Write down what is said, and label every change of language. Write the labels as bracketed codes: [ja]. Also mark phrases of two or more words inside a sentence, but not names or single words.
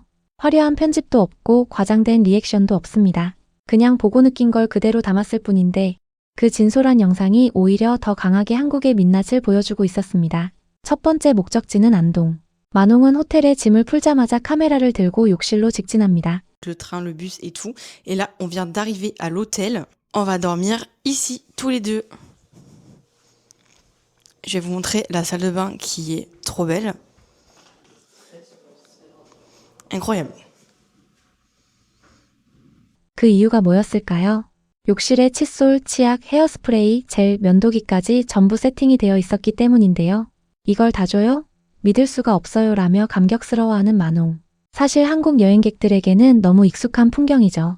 [ko] 화려한 편집도 없고 과장된 리액션도 없습니다. 그냥 보고 느낀 걸 그대로 담았을 뿐인데 그 진솔한 영상이 오히려 더 강하게 한국의 민낯을 보여주고 있었습니다. 첫 번째 목적지는 안동. 마농은 호텔에 짐을 풀자마자 카메라를 들고 욕실로 직진합니다. [fr] Le train, le bus et tout. Et là, on vient d'arriver à l'hôtel. On va dormir ici, tous les deux. Je vais vous montrer la salle de bain qui est trop belle. Incroyable. [ko] 그 이유가 뭐였을까요? 욕실에 칫솔, 치약, 헤어스프레이, 젤, 면도기까지 전부 세팅이 되어 있었기 때문인데요. 이걸 다 줘요? 믿을 수가 없어요 라며 감격스러워하는 마농. 사실 한국 여행객들에게는 너무 익숙한 풍경이죠.